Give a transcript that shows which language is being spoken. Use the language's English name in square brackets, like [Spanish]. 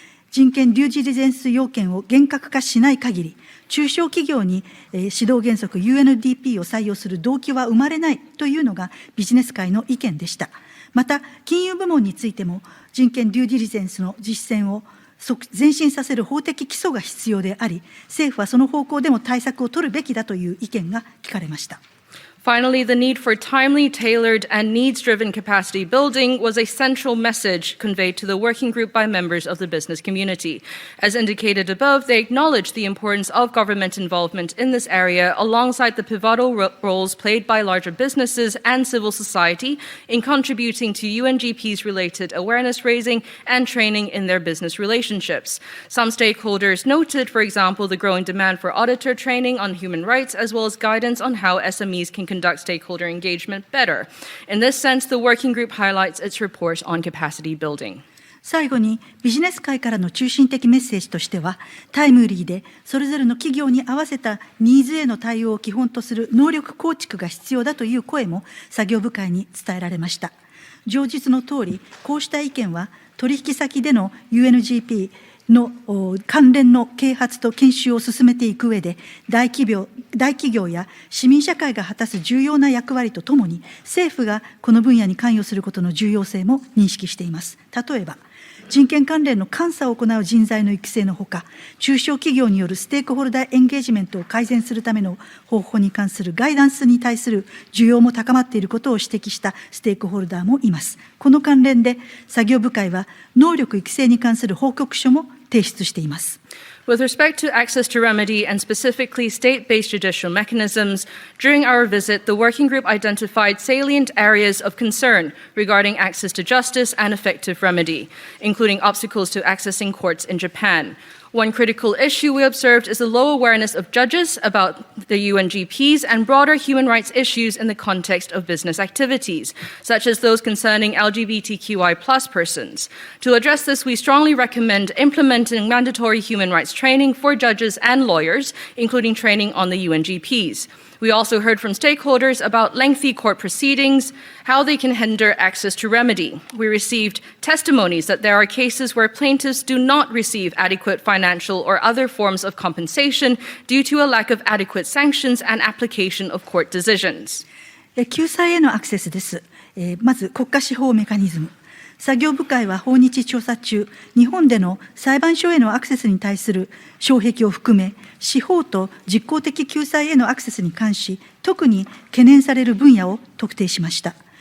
[Japanese] 人権デューディリジェンス要件を厳格化しない限り、中小企業に指導原則 UNDP を採用する動機は生まれないというのがビジネス界の意見でした。また、金融部門についても人権デューディリジェンスの実践を前進させる法的基礎が必要であり、政府はその方向でも対策を取るべきだという意見が聞かれました。 [English] Finally, the need for timely, tailored, and needs-driven capacity building was a central message conveyed to the working group by members of the business community. As indicated above, they acknowledged the importance of government involvement in this area alongside the pivotal roles played by larger businesses and civil society in contributing to UNGP's related awareness raising and training in their business relationships. Some stakeholders noted, for example, the growing demand for auditor training on human rights as well as guidance on how SMEs can conduct stakeholder engagement better. In this sense, the working group highlights its report on capacity building. [Japanese] 最後にビジネス界からの中心的メッセージとしては、タイムリーでそれぞれの企業に合わせたニーズへの対応を基本とする能力構築が必要だという声も作業部会に伝えられました。上述の通り、こうした意見は取引先での UNGPの関連の啓発と研修を進めていく上で、大企業や市民社会が果たす重要な役割とともに、政府がこの分野に関与することの重要性も認識しています。例えば、人権関連の監査を行う人材の育成のほか、中小企業によるステークホルダーエンゲージメントを改善するための方法に関するガイダンスに対する需要も高まっていることを指摘したステークホルダーもいます。この関連で作業部会は能力育成に関する報告書も提出しています。 [English] With respect to access to remedy and specifically state-based judicial mechanisms, during our visit, the working group identified salient areas of concern regarding access to justice and effective remedy, including obstacles to accessing courts in Japan. One critical issue we observed is the low awareness of judges about the UNGPs and broader human rights issues in the context of business activities, such as those concerning LGBTQI+ persons. To address this, we strongly recommend implementing mandatory human rights training for judges and lawyers, including training on the UNGPs. We also heard from stakeholders about lengthy court proceedings, how they can hinder access to remedy. We received testimonies that there are cases where plaintiffs do not receive adequate financial or other forms of compensation due to a lack of adequate sanctions and application of court decisions. [Japanese] 救済へのアクセスです。まず国家司法メカニズム。作業部会は訪日調査中、日本での裁判所へのアクセスに対する障壁を含め、司法と実効的救済へのアクセスに関し、特に懸念される分野を特定しました。